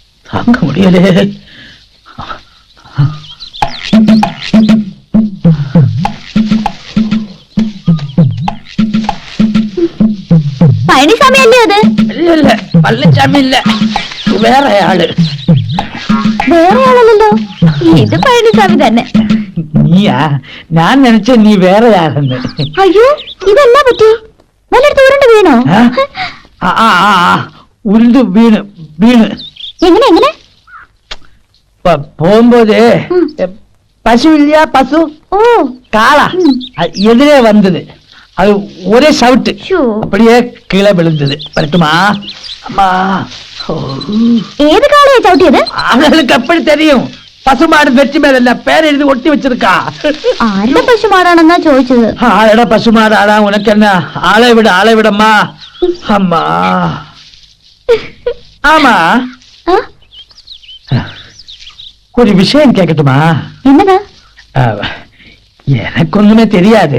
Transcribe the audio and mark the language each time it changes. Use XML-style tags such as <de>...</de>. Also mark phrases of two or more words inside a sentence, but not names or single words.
<ta>தாங்க முடியலே.</ta> <ml>പഴനിസ്വാമി അല്ലേ അത്?</ml> <ta>இல்ல பழனிசாமி இல்ல, வேற ஆளு.</ta> <ml>വേറെ ആളല്ലല്ലോ, ഇത് പഴനിസ്വാമി തന്നെ. നീയാ? ഞാൻ നിனைച്ച നീ വേറെ ആളെന്ന്. അയ്യോ, ഇതെല്ലാം പറ്റി? വല്ലയിടത്ത് ഉരുണ്ട് വീണോ? ഉരുണ്ട് വീണ് വീണ് എങ്ങനെ എങ്ങനെ?</ml> <ta>போகும்போது பசு இல்லையா, பசு ഓ காளா எதிரே வந்தது. அது ஒரே சவுட்டு, ஷோ. அப்படியே கீழே விழுந்தது. வரட்டுமா? அம்மா,</ta> <ml>ഏത് കാളയാ ചവിട്ടിയത്?</ml> <ta>அவளுக்கு அப்படி தெரியும். பசுமாடு வெற்றி மேல பேர் எழுதி ஒட்டி வச்சிருக்கா.</ta> <ml>ആരുടെ പശുമാടാണെന്നാ ചോദിച്ചത്.</ml> <ta>ஆளடா பசுமாடு ஆடா, உனக்கு என்ன? ஆளை விடம்மா. அம்மா ஆமா, ആ? ஒரு விஷயம் கேட்கட்டுமா?</ta> <ml>എന്നതാ?</ml> <ta>எனக்கு ஒண்ணுமே தெரியாது.</ta>